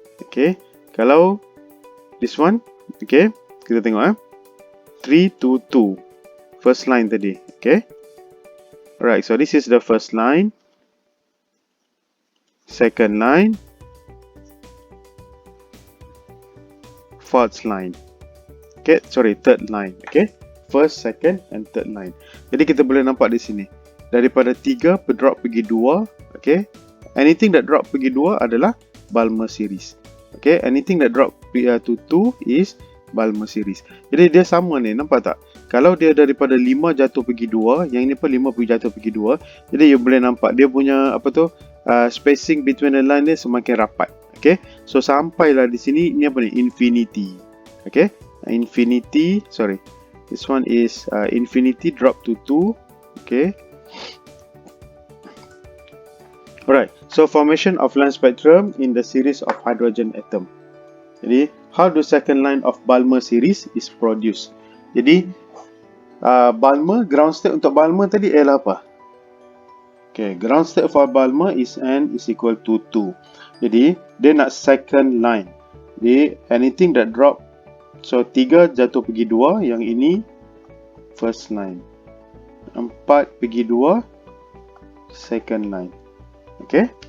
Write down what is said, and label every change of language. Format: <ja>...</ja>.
<ms>Okay, kalau</ms> <en>this one,</en> <ms>okay, kita tengok 3 to 2 first line tadi.</ms> <en>Okay, alright, so this is the first line, second line, fourth line. Okay, sorry, third line. Okay, first, second and third line.</en> <ms>Jadi kita boleh nampak di sini daripada 3 drop pergi 2.</ms> <en>Okay, anything that drop pergi 2 adalah Balmer series. Okay, anything that drop to 2 is Balmer series.</en> <ms>Jadi dia sama ni, nampak tak? Kalau dia daripada 5 jatuh pergi 2, yang ini pun 5 jatuh pergi 2. Jadi you boleh nampak dia punya apa tu,</ms> <en>spacing between the line</en> <ms>dia semakin rapat. Okay, so sampailah di sini, ini apa ni? Infinity.</ms> <en>Okay, infinity, sorry, this one is infinity drop to 2. Okay. Alright, so formation of line spectrum in the series of hydrogen atom. Jadi, how do second line of Balmer series is produced?</en> <ms>Jadi, Balmer, ground state untuk Balmer tadi ialah apa?</ms> <en>Okay, ground state for Balmer is n is equal to 2.</en> <ms>Jadi, dia nak second line. Jadi,</ms> <en>anything that drop, so</en> <ms>3 jatuh pergi 2, yang ini first line. 4 pergi 2, second line. Okay.</ms>